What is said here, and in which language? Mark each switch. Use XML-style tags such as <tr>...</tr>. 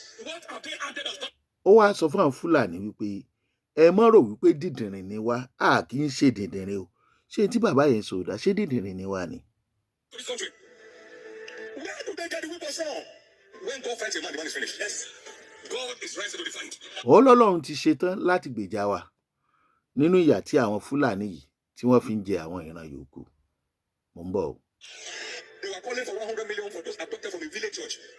<en>What are they added as?</en> <yo>Ó wá sọ fún àwọn Fúlàní wípé ẹ má rò wípé dìdìrìn ni wá, a kì í ṣe dìdìrìn o. Ṣé tí bàbá yẹn sọ dá, ṣé dìdìrìn ni wá ni?</yo> <en>Where do they get the weapons from? When God fights a man, the man is finished. Yes. God is ready to defend.</en> <yo>Ọlọ́run ti ṣetán láti gbèjà wa nínú ìyà tí àwọn Fúlàní yìí tí wọ́n fi ń jẹ àwọn ìran yòókù. Mo ń bọ̀ o.</yo> <en>They were calling for 100 million for those abducted from a village church.</en>